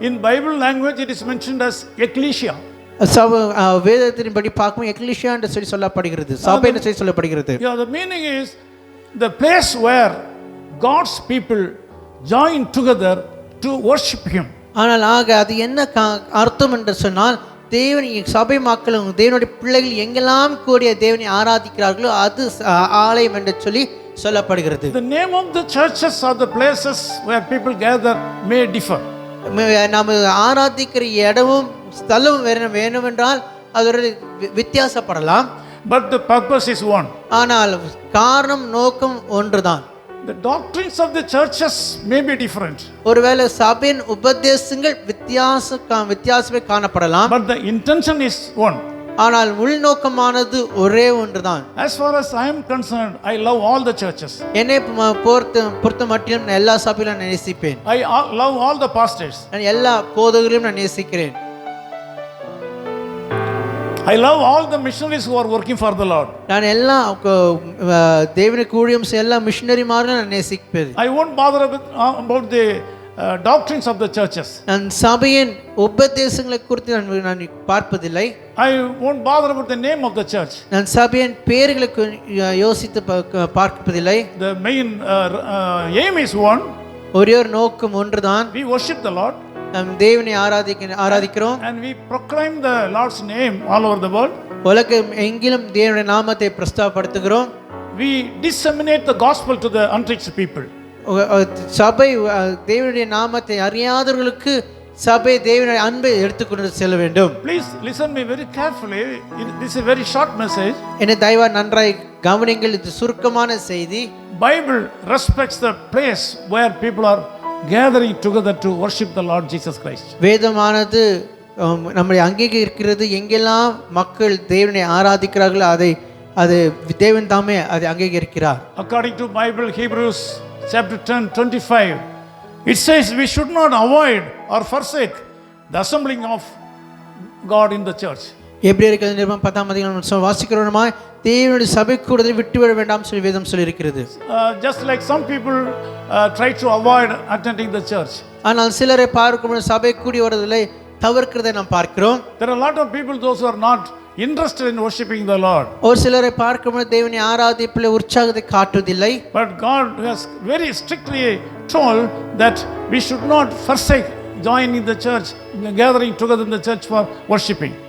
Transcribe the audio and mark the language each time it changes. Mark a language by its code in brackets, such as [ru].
[en] In Bible language it is mentioned as ecclesia. [ta] வேதத்தின்படி பார்க்கும் ecclesia என்று சொல்லி சொல்லப்படுகிறது, சபை என்று சொல்லி சொல்லப்படுகிறது. [en] Yeah, the meaning is the place where God's people join together to worship Him. [ta] ஆனால் அது என்ன அர்த்தம் என்று சொன்னால் தேவன் சபை மக்களும் தேவனுடைய பிள்ளைகள் எங்கெல்லாம் கூடிய தேவனை ஆராதிக்கிறார்களோ அது ஆலயம் என்று சொல்லி சொல்லப்படுகிறது. [en] The name of the churches or the places where people gather may differ. [ta] நாம் ஆராதிக்கிற இடமும் ஸ்தலம் வேணுமென்றால் அது ஒரு வித்தியாசப்படலாம். [en] But the purpose is one. [ta] ஆனால் காரணம் நோக்கம் ஒன்றுதான். [en] The doctrines of the churches may be different. [ta] ஒருவேளை சபையின் உபதேசங்கள் வித்தியாசமே காணப்படலாம். [en] But the intention is one. [ta] ஆனால் உள்நோக்கமானது ஒரே ஒன்றுதான். [en] As far as I am concerned, I love all the churches. [ta] என்னை பொறுத்த மட்டிலும் நான் எல்லா சபையிலும் நான் நேசிப்பேன். [en] I love all the pastors. [ta] நான் எல்லா போதகர்களையும் நான் நேசிக்கிறேன். [en] I love all the missionaries who are working for the Lord. [ta] நான் எல்லா தேவனுக்கு ஊழியம் செய்ய எல்லா மிஷனரிமாரையும் நான் நேசிப்பேன். [en] I won't bother about the doctrines of the churches. [ta] நான் சபையின் உபதேசங்களை குறித்து நான் பார்ப்பதில்லை. [en] I won't bother about the name of the church. [ta] நான் சபையின் பெயர்களுக்கு யோசித்து பார்ப்பதில்லை. [en] The main aim is one. [ta] ஒரே ஒரு நோக்கம் ஒன்றுதான். [en] We worship the Lord. [ta] நாம் தேவனை ஆராதிக்கிறோம். [en] And we proclaim the Lord's name all over the world. [ta] உலகம் எங்கிலும் தேவனுடைய நாமத்தை பிரஸ்தாபப்படுத்துகிறோம். [en] We disseminate the gospel to the unreached people. [ta] சபை தேவனுடைய நாமத்தை அறியாதவர்களுக்கு சபை தேவனுடைய அன்பை எடுத்துக்கொண்டு செல்ல வேண்டும். [en] Please listen me very carefully. This is a very short message. [ta] என்னை தயவா நன்றாய் கவனிங்கள், இது சுருக்கமான செய்தி. [en] Bible respects the place where people are gathering together to worship the Lord Jesus Christ. [ta] வேதமானது நம்மை அங்கீகரிக்கிறது. எங்கெல்லாம் மக்கள் தேவனை ஆராதிக்கிறார்களோ அது தேவன் தாமே அதை அங்கீகரிக்கிறார். [en] According to Bible, Hebrews chapter 10:25, it says we should not avoid or forsake the assembling of God in the church. [ta] எபிரேயர்கள் நிருபம் 10ஆம் அதிகாரம் வாசிக்கிறோமாய் தேவனுடைய சபை கூடுதலை விட்டுவிட வேண்டாம் சொல்லி வேதம் சொல்லி இருக்கிறது. [en] Just like some people try to avoid attending the church. [ta] ஆனால் சிலரை பார்க்கும்போது சபை கூடி வருவதை தவிர்க்கிறதை நாம் பார்க்கிறோம். [en] There are a lot of people, those who are not interested in worshiping the Lord. [ta] ஒரு சிலரை பார்க்கும்போது தேவனை ஆராதிப்பில் உற்சாகத்தை காட்டுவதில்லை. [en] But God has very strictly told that we should not forsake joining the church, gathering together in the church for worshiping.